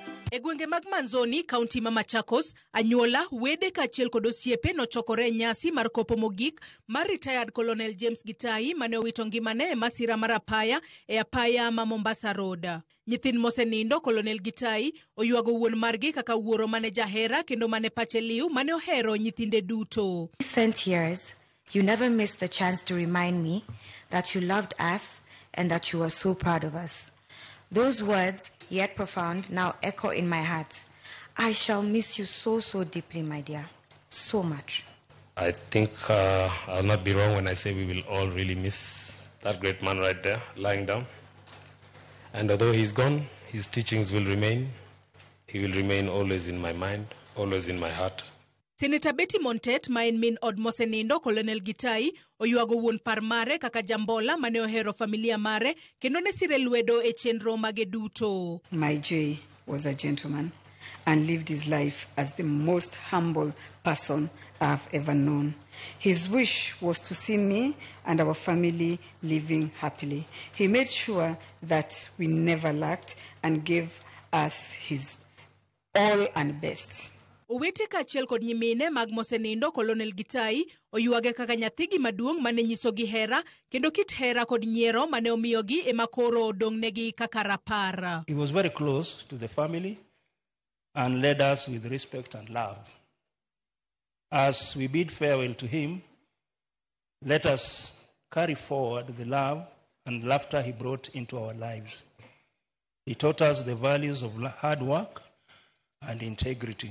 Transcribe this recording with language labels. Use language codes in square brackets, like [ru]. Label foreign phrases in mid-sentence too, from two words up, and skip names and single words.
[luo] E gwenge mag Manzoni, kaunti ma Machakos, anyuola, wede kaachiel kod osiepe nochokore nyasi mar kopo mogik mar retired Colonel James Gitai mane owito ngimane e masira mar apaya e apaya ma Mombasa Road. Nyithind mosenindo Colonel Gitai oyuago wuon margi kaka wuoro mane jahera kendo mane pache liu mane ohero nyithinde duto. [en] Recent years, you never missed the chance to remind me that you loved us and that you were so proud of us. Those words, yet profound, now echo in my heart. I shall miss you so, so deeply, my dear. So much. I think I'll not be wrong when I say we will all really miss that great man right there, lying down. And although he's gone, his teachings will remain. He will remain always in my mind, always in my heart. [luo] Senator Betty Montet, ma en min od mosenindo Colonel Gitai, oyuago wuon par mare kaka jambola mane ohero familia mare kendo ne sire lwedo e chenro mage duto. [en] My Jay was a gentleman and lived his life as the most humble person I've ever known. His wish was to see me and our family living happily. He made sure that we never lacked and gave us his all and best. [luo] Owete kaachiel kod nyimine mag mosenindo Colonel Gitai oyuage kaka nyathigi maduong' mane nyisogi hera kendo kit hera kod nyiero mane omiyogi ema koro odong'negi kaka rapar. [en] He was very close to the family and led us with respect and love. As we bid farewell to him, let us carry forward the love and laughter he brought into our lives. He taught us the values of hard work and integrity.